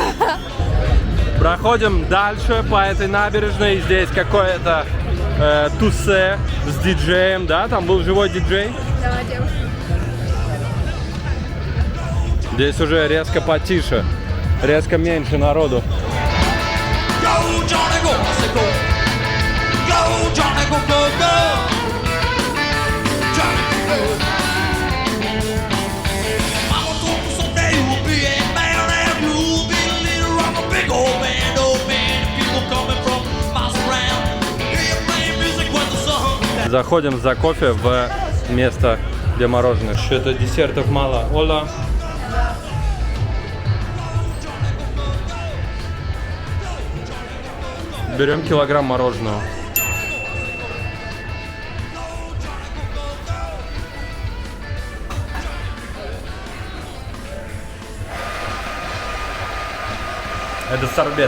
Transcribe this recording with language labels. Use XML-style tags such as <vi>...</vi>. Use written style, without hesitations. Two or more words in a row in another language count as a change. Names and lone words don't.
<ru>Проходим дальше по этой набережной. Здесь какое-то тусе с диджеем, да? Там был живой диджей. Да, девушка. Здесь уже резко потише, резко меньше народу.</ru> <en>Go, Johnny, go, I say go. Go, Johnny, go, go, go. Johnny, go. Mama told me someday you'll be a man and you'll be the leader of a big old band. Oh man, people coming from miles around. Hear you playing music when the sun.</en> <ru>Заходим за кофе в место, где мороженое. Что-то десертов мало. Ола. Берем килограмм мороженого. Это сорбет.</ru>